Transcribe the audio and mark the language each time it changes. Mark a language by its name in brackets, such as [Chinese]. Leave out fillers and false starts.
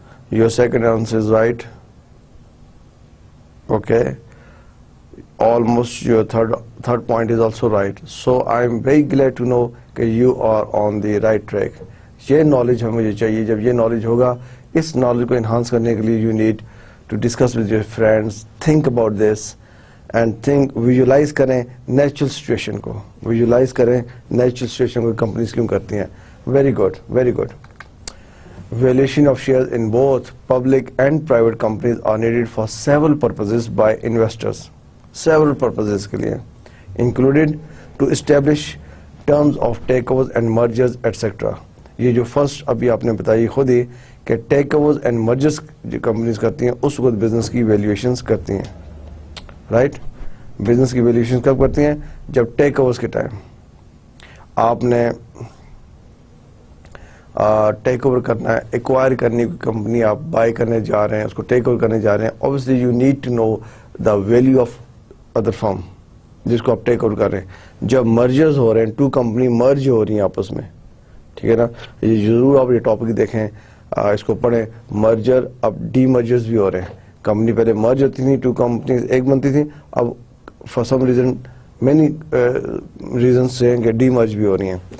[English] Your second answer is right. Okay. Almost your third point is also right. So I am very glad to know that you are on the right track. [Urdu] یہ knowledge ہمیں مجھے چاہیے. جب یہ knowledge ہوگا, اس knowledge کو enhance کرنے کے لیے [English] you need to discuss with your friends, think about this. And think, [Urdu] visualise کریں نیچرل سچویشن کو, ویژولائز کریں نیچرل سچویشن کو کمپنیز کیوں کرتی ہیں. [English] Very good, very good. Valuation of shares in both public and private companies are needed for several purposes by investors. Several purposes [Urdu] کے لیے [English] Included to establish terms of takeovers and mergers etcetera. [Urdu] یہ جو first ابھی آپ نے بتائی خود ہی کہ ٹیک اوورز اینڈ مرجرز جو کمپنیز کرتی ہیں اس وقت بزنس کی ویلیویشنز کرتی ہیں. رائٹ, بزنس کی ویلیویشن کب کرتی ہیں؟ جب ٹیک اوورس کے ٹائم آپ نے ٹیک اوور کرنا ہے, ایکوائر کرنی کی کمپنی آپ بائی کرنے جا رہے ہیں, اس کو ٹیک اوور کرنے جا رہے ہیں. [English] obviously you need to know the value of other firm [Urdu] جس کو آپ ٹیک اوور کر رہے ہیں. جب مرجرز ہو رہے ہیں, 2 کمپنی مرج ہو رہی ہیں آپس میں, ٹھیک ہے نا, یہ ضرور آپ یہ ٹاپک دیکھیں, اس کو پڑھیں. مرجر اب ڈی مرجرز بھی ہو رہے ہیں. کمپنی پہلے مرج ہوتی تھی, 2 کمپنیز ایک بنتی تھی, اب [English] for some reason many reasons [Urdu] سے کہ ڈی مرج بھی ہو رہی ہیں.